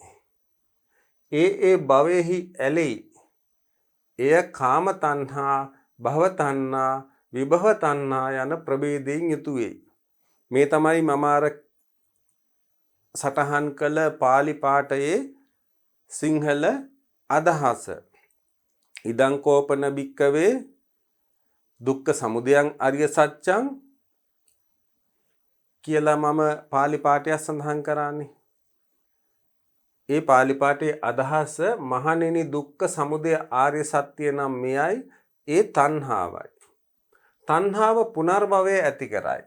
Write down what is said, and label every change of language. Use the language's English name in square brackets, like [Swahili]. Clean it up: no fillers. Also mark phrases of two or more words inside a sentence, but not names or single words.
[Sinhala] ඒ භවෙහි ඇලෙයි. එය කාම තණ්හා, භව තණ්හා, විභව තණ්හා යන ප්‍රභේදයෙන් යුතු වේ. මේ තමයි මම අර සටහන් කළ පාලි පාඨයේ සිංහල අදහස. [Pali] ඉදං කෝපන භික්කවේ දුක්ඛ සමුදයං අරිය සත්‍යං [Sinhala] කියලා මම පාලි පාඨය සඳහන් කරන්නේ. ඒ පාලි පාඨයේ අදහස මහණෙනි දුක්ඛ සමුදය ආර්ය සත්‍ය නම් මෙයයි. ඒ තණ්හාවයි. තණ්හාව පුනර්භවය ඇති කරයි.